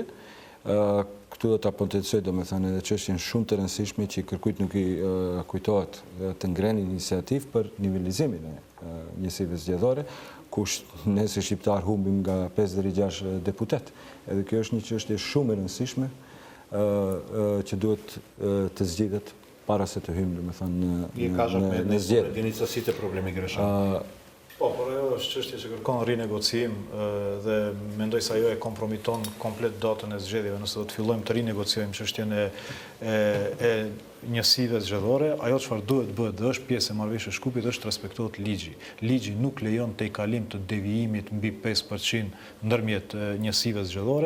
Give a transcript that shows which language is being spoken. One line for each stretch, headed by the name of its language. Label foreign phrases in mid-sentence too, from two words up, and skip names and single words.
Albanian: Këtu do ta potencoj, domethënë, edhe çështjen shumë të rëndësishme që kërkujt nuk i kujtohet të ngrenë iniciativë për nivelizimin e njësive zgjedhore, kush ne si shqiptar humbim nga 5 deri 6 deputet. Edhe kjo është një çështje shumë e rëndësishme që duhet të zgjidhet para se të hyjmë, domethënë, në zgjedhje.
Macedonian: Единиците проблеми грешат.
Albanian: Po, por ajo është çështje që kërkon rinegociim dhe mendoj se ajo e kompromiton komplet datën e zgjedhjeve, nëse do të fillojmë të rinegociojmë çështjen e njësive zgjedhore, ajo çfarë duhet bëhet dhe është pjesë e marrëveshjes Shkupit është të respektohet ligji. Ligji nuk lejon tejkalim të devijimit mbi 5% ndërmjet njësive zgjedhore.